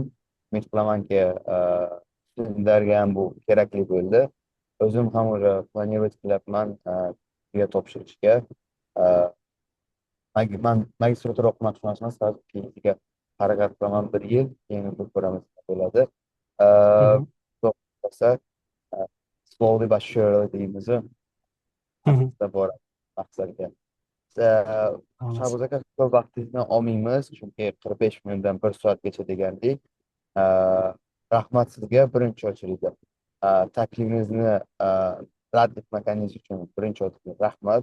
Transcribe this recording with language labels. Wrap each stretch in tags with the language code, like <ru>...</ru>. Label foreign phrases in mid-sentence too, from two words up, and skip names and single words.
<uz>Umid qilamanki, sizlarga ham bu kerakli bo'ldi. O'zim ham o'sha planirovать qilyapman topshirishga. Man magistratura o'qimoqchi emasman, keyingiga harakat qilaman 1 yil, keyin ko'ramiz nima bo'ladi. Bo'lsa</uz> <en>slowly but surely</en> <uz>deymiz. Bor maqsadga. Shahboz aka, ko'p vaqtingizni olmaymiz, chunki 45 minutdan 1 soatgacha degandik. Rahmat sizga birinchi ochilishda. Taklifingizni rad etmaganingiz uchun birinchi o'rinda rahmat.</uz>